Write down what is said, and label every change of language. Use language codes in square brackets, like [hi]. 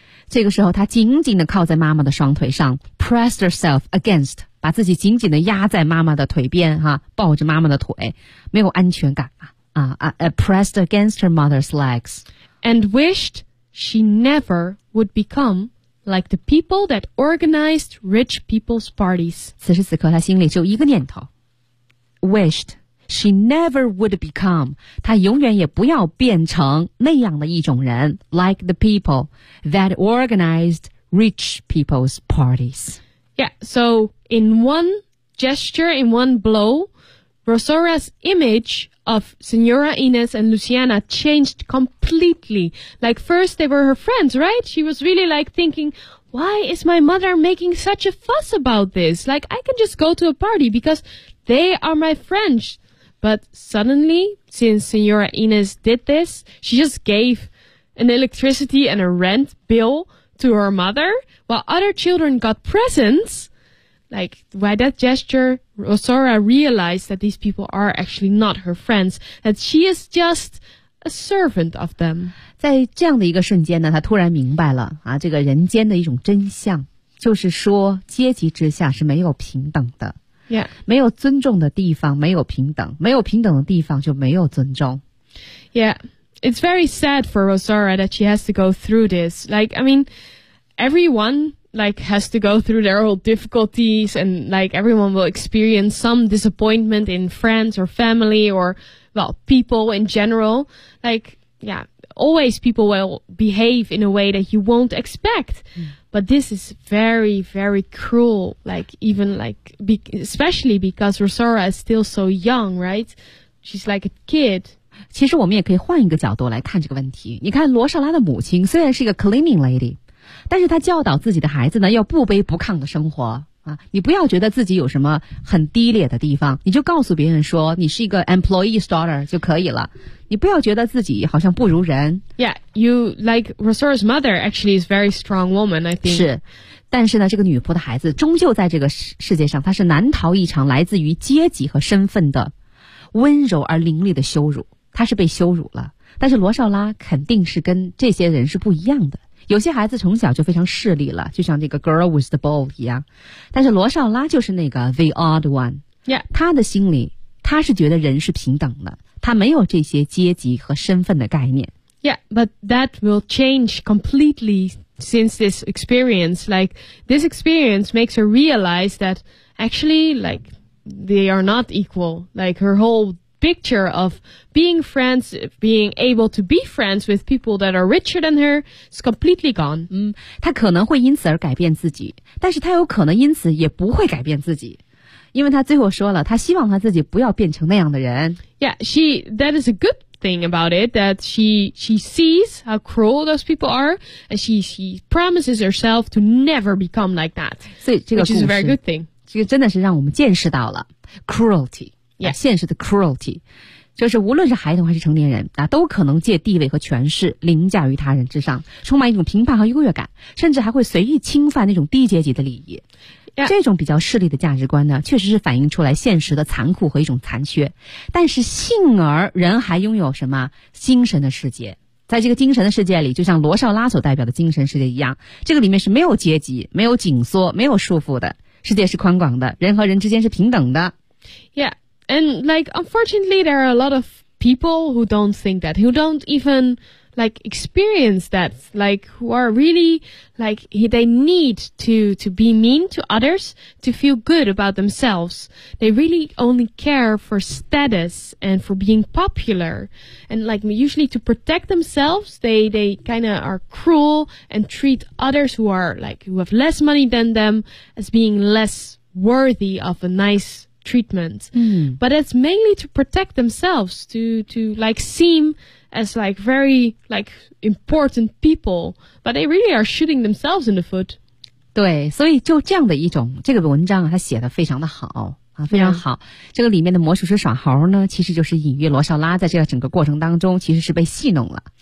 [zh] 这个时候他紧紧地靠在妈妈的双腿上 [en] pressed herself against, [zh] 把自己紧紧地压在妈妈的腿边、啊、抱着妈妈的腿没有安全感啊 [en] pressed against her mother's legs. And wished she never would becomeLike the people that organized rich people's parties. [zh] 此时此刻他心里只有一个念头。 [en] Wished she never would become. [zh] 他永远也不要变成那样的一种人。 [en] Like the people that organized rich people's parties. Yeah, so in one gesture, in one blow, Rosora's image of Senora Inez and Luciana changed completely. Like, first they were her friends, right? She was really like thinking, why is my mother making such a fuss about this? Like, I can just go to a party because they are my friends. But suddenly, since Senora Inez did this, she just gave an electricity and a rent bill to her mother while other children got presents. Like, by that gesture... Rosora realized that these people are actually not her friends, that she is just a servant of them. [zh] 在这样的一个瞬间呢，她突然明白了啊，这个人间的一种真相，就是说阶级之下是没有平等的。 Yeah. 没有尊重的地方没有平等，没有平等的地方就没有尊重。 [en] Yeah, it's very sad for Rosora that she has to go through this. Like, I mean, everyone... like has to go through their own difficulties and like everyone will experience some disappointment in friends or family or well people in general like yeah always people will behave in a way that you won't expect、mm. but this is very very cruel like even like especially because Rosora is still so young right she's like a kid [zh] 其实我们也可以换一个角度来看这个问题你看罗莎拉的母亲虽然是一个 cleaning lady但是他教导自己的孩子呢要不卑不亢的生活啊！你不要觉得自己有什么很低劣的地方你就告诉别人说你是一个 [en] employee's daughter [zh] 就可以了你不要觉得自己好像不如人 [en] Yeah, you like Rosora's mother actually is a very strong woman I think [zh] 是但是呢这个女仆的孩子终究在这个世界上她是难逃一场来自于阶级和身份的温柔而凌厉的羞辱她是被羞辱了但是罗少拉肯定是跟这些人是不一样的有些孩子从小就非常势利了就像那个 [en] girl with the ball [zh] 一样但是罗少拉就是那个 [en] the odd one、 yeah. [zh] 他的心里他是觉得人是平等的他没有这些阶级和身份的概念 [en] Yeah, but that will change completely since this experience like this experience makes her realize that actually like they are not equal like her whole picture of being friends being able to be friends with people that are richer than her is completely gone、 [zh] 嗯、他可能会因此而改变自己但是他有可能因此也不会改变自己因为他最后说了他希望他自己不要变成那样的人 [en] Yeah, she, that is a good thing about it that she sees how cruel those people are and she promises herself to never become like that [zh] 所以这个故事 [en] which is a very good thing [zh] 这个真的是让我们见识到了 cruelty Yeah. 现实的 cruelty 就是无论是孩童还是成年人、啊、都可能借地位和权势凌驾于他人之上充满一种评判和优越感甚至还会随意侵犯那种低阶级的利益、 yeah. 这种比较势利的价值观呢确实是反映出来现实的残酷和一种残缺但是幸而人还拥有什么精神的世界在这个精神的世界里就像罗少拉所代表的精神世界一样这个里面是没有阶级没有紧缩没有束缚的世界是宽广的人和人之间是平等的 [en] yeahAnd, like, unfortunately, there are a lot of people who don't think that, who don't even, like, experience that, like, who are really, like, they need to be mean to others to feel good about themselves. They really only care for status and for being popular. And, like, usually to protect themselves, they kind of are cruel and treat others who are, like, who have less money than them as being less worthy of a nice... treatment、 mm. but it's mainly to protect themselves to like seem as like very like important people but they really are shooting themselves in the foot [zh] 对所以就这样的一种这个文章它写得非常的好啊，非常好。这个里面的魔术师耍猴呢，其实就是隐喻罗绍拉在这个整个过程当中其实是被戏弄了。